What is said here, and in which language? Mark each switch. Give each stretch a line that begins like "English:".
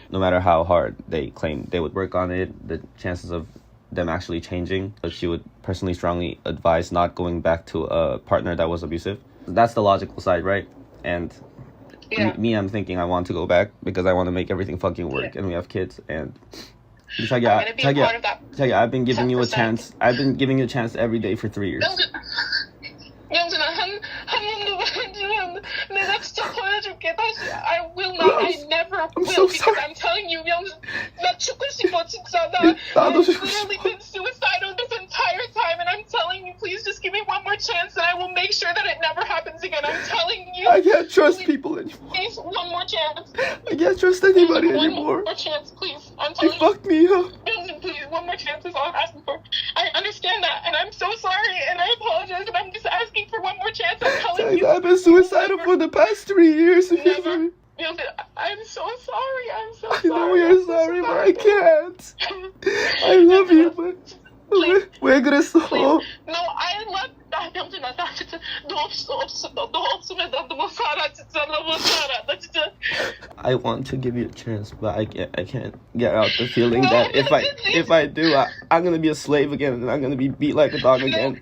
English: No matter how hard they claimed they would work on it, the chances of them actually changing, but she would personally strongly advise not going back to a partner that was abusive. That's the logical side, right? And me, I'm thinking I want to go back because I want to make everything fucking work, and we have kids, and Chagya, I've been giving you a chance. I've been giving you a chance every day for 3 years.
Korean: 영준아, 한 번도 보여주면 내가 진짜 보여줄게. 다시,
English: I will not, I never will, because I'm telling you, 영준,
Korean: 나 죽고 싶어, 진짜.
English: I've literally been suicidal this entire time, and I'm telling you, please just give me one more chance, and I will make sure that it never happens again. I'm telling you. I can't trust people anymore. Please, one more chance. I can't trust anybody anymore. One more chance, please. I'm telling you. Fucked me up. 영준, please, one more chance is all I'm asking for. I understand that, and I'm so sorry, and I apologize, and I'm just asking for one more chance. I'm telling you. I've been suicidal for the past 3 years. Never. I'm so sorry. I'm so sorry. I know you're sorry, but I can't. I love you, but
Korean: 왜 그랬어?
English: No, I love.
Korean: 영준아, 나 진짜 너 없으면 나 못 살아. 진짜 나 못 살아. 나 진짜.
English: I want to give you a chance, but I can't get out the feeling that if I do, I'm gonna be a slave again, and I'm gonna be beat like a dog again.